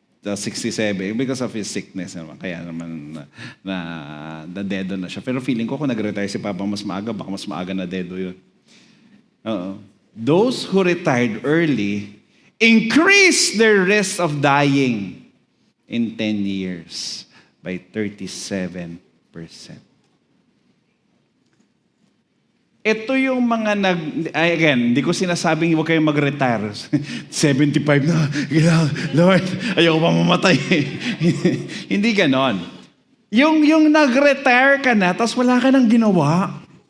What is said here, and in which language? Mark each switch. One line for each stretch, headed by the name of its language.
English: 67 because of his sickness naman.
Filipino: Kaya naman na dedo na siya. Pero feeling ko kung nag-retire si Papa mas maaga, baka mas maaga na dedo yun.
English: Those who retired early increase their risk of dying in 10 years by 37%.
Filipino: Ito yung mga again, hindi ko sinasabing huwag kayong mag-retire. 75 na, Lord, ayoko pa mamatay. Hindi ganon. Yung nag-retire ka na, tapos wala ka nang ginawa.